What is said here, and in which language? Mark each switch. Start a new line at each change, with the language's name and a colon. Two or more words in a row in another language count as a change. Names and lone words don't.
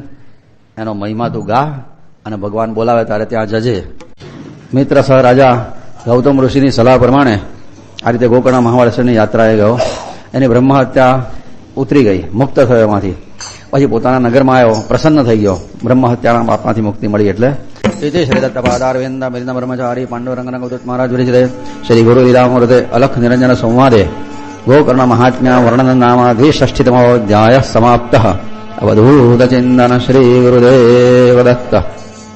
Gujarati: માટે નિરંજન એનો મહિમા તું ગા અને ભગવાન બોલાવે ત્યારે ત્યાં જજે. મિત્ર સહ રાજા ગૌતમ ઋષિની સલાહ પ્રમાણે આ રીતે ગોકર્ણ મહાબળેશ્વરની યાત્રાએ ગયો. એની બ્રહ્મ હત્યા ઉતરી ગઈ, મુક્ત થયો એમાંથી. પછી પોતાના નગરમાં આવ્યો, પ્રસન્ન થઈ ગયો, બ્રહ્મ હત્યાના પાપમાંથી મુક્તિ મળી એટલે.
Sanskrit: इति श्रीदत्तपादारविन्द मिलिंद ब्रह्मचारी पाण्डुरंगनगोदुत महाराज विरचिते श्री गुरु लीलामूर्ते अलख निरंजन संवादे गोकर्ण महात्म्य वर्णन नाम 260तमोऽध्यायः समाप्तः. अवधूत चिन्तन श्री गुरुदेव दत्त.